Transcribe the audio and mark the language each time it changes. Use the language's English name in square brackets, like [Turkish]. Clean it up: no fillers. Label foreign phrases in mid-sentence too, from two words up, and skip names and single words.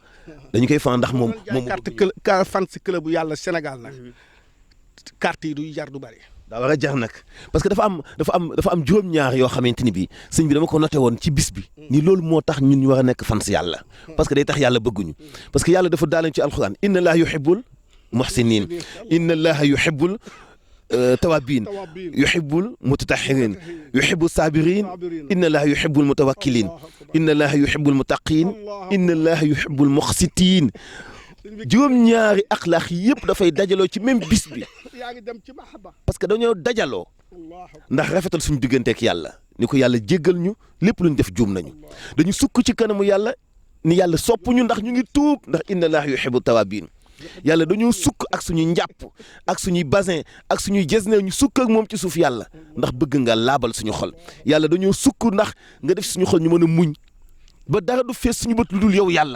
[Wolof] dañu koy fan ndax moom carte fans club bu yàlla Sénégal nag carte yi du jar du bari. daa war a jar nag [French] parce que [Wolof] dafa am juróom-ñaar yoo xamante ni bii sëñ bi dama ko noté woon ci bis bi ni loolu moo tax ñun ñu war a nekk fans yàlla [French] parce que [Wolof] day tax yàlla bëgguñu [French] parce que [Wolof] yàlla dafa daaleen ci alxuraan [Arabic] إن الله يحب المحسنين إن الله يحب التوابين يحب المتطهرين يحب الصابرين إن الله يحب المتوكلين إن الله يحب المتقين إن الله يحب المقسطين [Wolof] juróom-ñaari axlaax yëpp dafay dajaloo ci même bis bi parce que dañoo dajaloo ndax rafetal suñu digganteek yàlla ni ko yàlla jéggal ñu lépp lu ñu def juum nañu dañu sukk ci kanamu yàlla ni yàlla sopp ñu ndax ñu ngi tuub ndax [Arabic] إن الله يحب التوابين [Wolof] yàlla dañoo sukk ak suñuy njàpp ak suñuy basin ak suñuy jesne ñu sukk ak moom ci suuf yàlla ndax bëgg nga laabal suñu xol yàlla dañoo sukk ndax nga def suñu xol ñu mën a muñ ba dara du fees suñu bët lu dul yow yàlla